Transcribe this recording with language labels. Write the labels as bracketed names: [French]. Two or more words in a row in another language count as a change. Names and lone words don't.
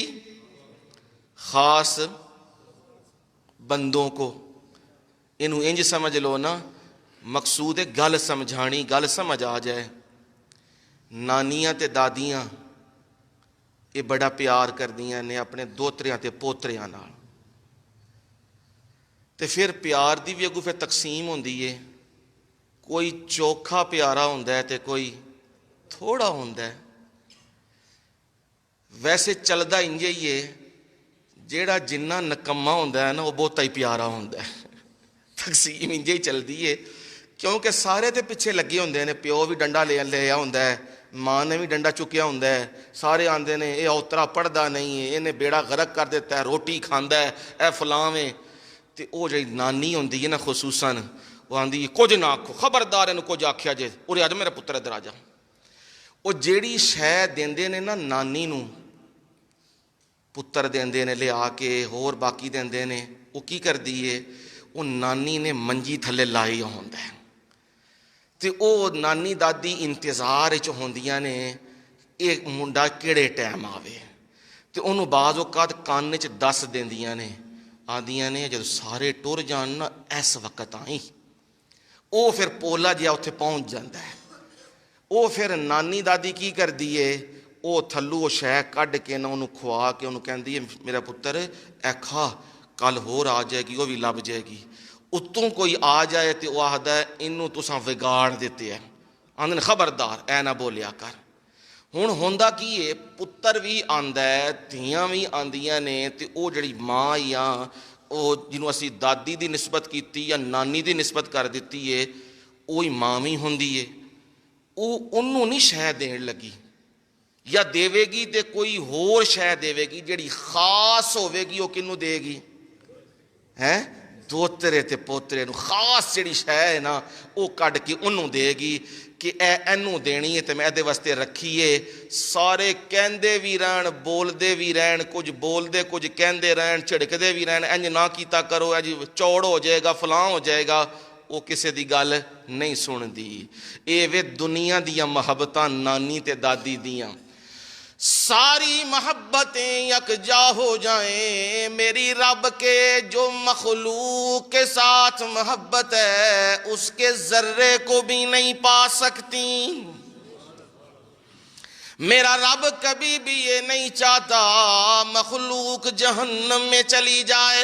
[Urdu] خاص بندوں کو. [Punjabi] انہوں انج سمجھ لو نا، مقصود ہے گل سمجھانی، گل سمجھ آ جائے. نانیاں تے دادیاں یہ بڑا پیار کردیاں نے اپنے دوتریاں تے پوتریاں نال، تے پھر پیار دی بھی اگوں پھر تقسیم ہوندی ہے. کوئی چوکھا پیارا ہوندا ہے تے کوئی تھوڑا ہوندا ہے. ویسے چلدا انج ہی ہے، جیڑا جنہ نکما ہوندا ہے نا وہ بہتا ہی پیارا ہوندا ہے. تقسیم انج ہی چلدی ہے، کیونکہ سارے تے پیچھے لگے ہوندے نے. پیو بھی ڈنڈا لیا ہوندا ہے، ماں نے بھی ڈنڈا چکیا ہوندا ہے. سارے آندے نے اے اوترا پڑھدا نہیں ہے، انہیں بیڑا غرق کر دیتا ہے، روٹی کھاندا ہے، اے فلاں ہے. تے او جڑی نانی ہوندی ہے نا خصوصاً، وہ آندی کچھ نہ آکھو، خبردار اینوں کچھ آکھیا جے، اورے آ جا میرا پتر ادھر آ جا. وہ جیڑی شے دیندے نے نا نانی نوں، پتر دیندے نے لیا کے، ہور باقی دیندے نے، وہ کی کردی ہے، وہ نانی نے منجی تھلے لائی ہوندا ہے. تے او نانی دادی انتظار وچ ہوندیاں نے ایک منڈا کیڑے ٹائم آوے. تے انہوں بعض اوقات کان وچ دس دیندیاں نے، آندیاں نے جب سارے ٹر جان نا اس وقت آئیں. او پھر پولا جہا اتنے [Urdu] پہنچ جاتا ہے. [Punjabi] او پھر نانی دادی کی کردی ہے، او تھلو وہ شے کڈ کے نہ انہوں کھوا کے انہوں کہندی ہے میرا پتر اے کھا، کل ہور آ جائے گی، وہ بھی لب جائے گی. اتوں کوئی آ جائے تو وہ آخدا ہے انہوں تساں وگاڑ دیتے ہیں، آندے نے خبردار اے نہ بولیا کر. ہن ہوندا کی ہے، پتر بھی آندا ہے، دھیاں بھی آندیاں نے، تے او جڑی ماں یا او جنوں اسی دادی دی نسبت کیتی یا نانی دی نسبت کر دیتی ہے، وہی ماں بھی ہوندی ہے. او انہوں نہیں شے دین لگی، یا دے گی تے کوئی ہور شے دے گی جڑی خاص ہوے گی. وہ کنوں دے گی؟ ہیں دوترے تے پوترے نو خاص جڑی شے ہے نا وہ کڈ کے انہوں دے گی کہ اے اینوں دینی ہے تے میں دے واسطے رکھیے. سارے کہندے بھی رہن، بولدے بھی رہن، کچھ بولدے کچھ کہندے رہن، چھڑکدے بھی رہن، انج نہ کیتا کرو، اج چوڑ ہو جائے گا، فلاں ہو جائے گا. وہ کسے دی گل نہیں سندی. اے وے دنیا دیاں محبتاں نانی تے دادی دیاں. [Urdu] ساری محبتیں یکجا ہو جائیں، میری رب کے جو مخلوق کے ساتھ محبت ہے اس کے ذرے کو بھی نہیں پا سکتی. میرا رب کبھی بھی یہ نہیں چاہتا مخلوق جہنم میں چلی جائے.